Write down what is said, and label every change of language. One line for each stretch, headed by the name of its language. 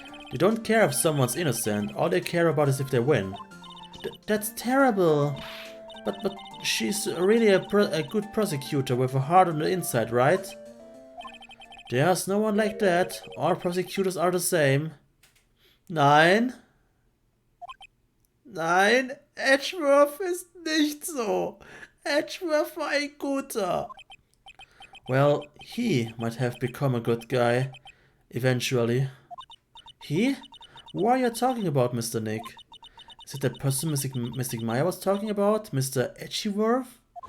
English: They don't care if someone's innocent, all they care about is if they win. That's terrible. But she's really a good prosecutor with a heart on the inside, right? There's no one like that. All prosecutors are the same.
German: Nein. Nein, Edgeworth ist nicht so. Edgeworth war ein guter.
English: Well, he might have become a good guy. Eventually. He? Who are you talking about, Mr. Nick? Is it the person Mystic Maya was talking about? Mr. Edgeworth?